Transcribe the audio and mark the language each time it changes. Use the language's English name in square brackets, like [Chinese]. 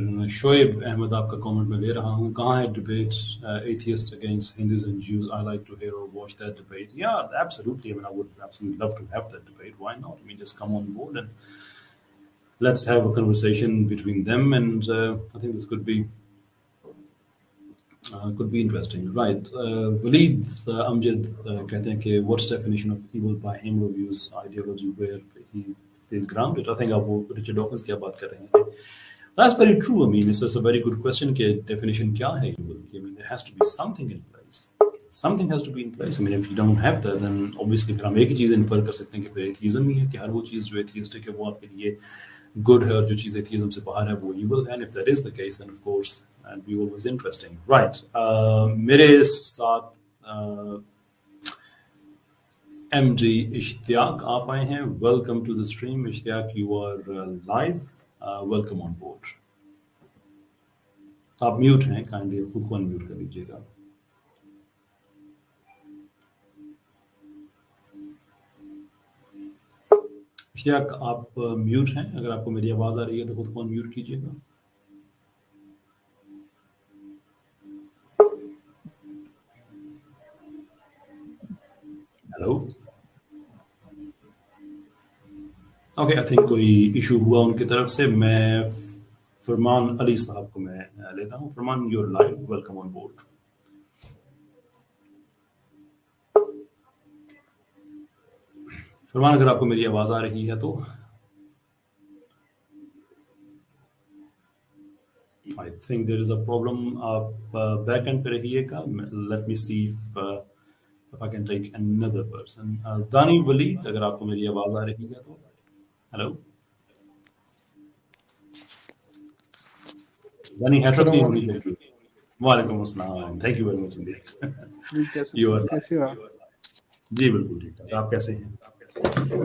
[English] Shoaib Ahmed [Urdu] آپ کا کامنٹ میں لے رہا ہوں, کہاں ہے [English] Debate atheist against Hindus and Jews, I like to hear اور watch that debate. یا absolutely, I mean, I would absolutely love to have that debate. Why not? I mean, just come on board and let's have a conversation between them, and I think this could be interesting, right? Waleed Amjad [Urdu] کہتے ہیں کہ [English] what's definition of evil by him who views ideology where he feels grounded. I think [Urdu] آپ وہ Richard Dawkins کی بات کر رہے ہیں. [English] That's very true. I mean, it's a very good question [Urdu] کہ definition کیا ہے evil کی. [English] I mean, there has to be something in place. Something has to be in place. I mean, if you don't have that, then obviously [Urdu] پھر ہم ایک ہی چیز infer کر سکتے ہیں کہ پھر ایتھیزم ہی ہے, کہ ہر وہ چیز جو ایتھیسٹ ہے کہ وہ آپ کے لیے good ہے, اور جو چیز ایتھیزم سے باہر ہے وہ evil ہے. [English] And if that is the case, then of course and be always interesting, right? [Urdu] میرے ساتھ ایم ڈی اشتیاق آپ آئے ہیں. [English] Welcome to the stream. Ishtiaq, you are live. Welcome on board. [Urdu] آپ میوٹ ہیں, کائنڈلی خود کو انمیوٹ کر لیجیے گا. اشتیاق آپ میوٹ ہیں, اگر آپ کو میری آواز آ رہی ہے تو خود کو انمیوٹ کیجیے گا. [English] hello, okay, I think [Urdu] کوئی ایشو ہوا ان کی طرف سے. میں فرمان علی صاحب کو میں لیتا ہوں. [English] Farman, you are live, welcome on board. [Urdu] فرمان, اگر آپ کو میری آواز آ رہی ہے تو [English] I think there is a problem. [Urdu] آپ بیک اینڈ پہ رہیے گا. [English] Let me see if I can take another person. [Urdu] دانی ولید, اگر آپ کو میری آواز آ رہی ہے تو. ہیلو دانی, ہیڈ نہیں ہونی چاہیے. [English] وعلیکم السلام, thank you very much indeed. [Urdu] کیسے ہو آپ؟ جی بالکل ٹھیک ٹھاک, آپ کیسے ہیں؟